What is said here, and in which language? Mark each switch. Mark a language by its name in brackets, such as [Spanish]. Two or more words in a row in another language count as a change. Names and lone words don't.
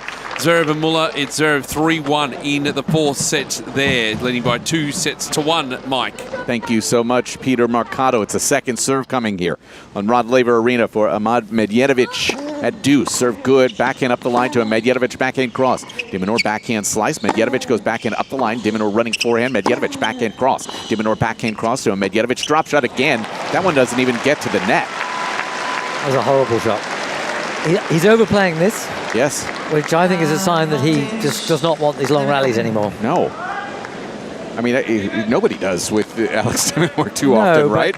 [English] Zverev and Muller, it's Zverev 3-1 in the fourth set there, leading by 2-1, Mike. Thank you so much, Peter Marcato. It's a second serve coming here on Rod Laver Arena for Ahmad Medjedovic at deuce. Serve good, backhand up the line to a Medjedovic backhand cross. de Minaur backhand slice. Medjedovic goes backhand up the line. de Minaur running forehand. Medjedovic backhand cross. de Minaur backhand cross to a Medjedovic drop shot again. That one doesn't even get to the net. That was a horrible shot. He's overplaying this. Yes. Which I think is a sign that he just does not want these long rallies anymore. No. I mean, nobody does with Alex de Minaur too often, right?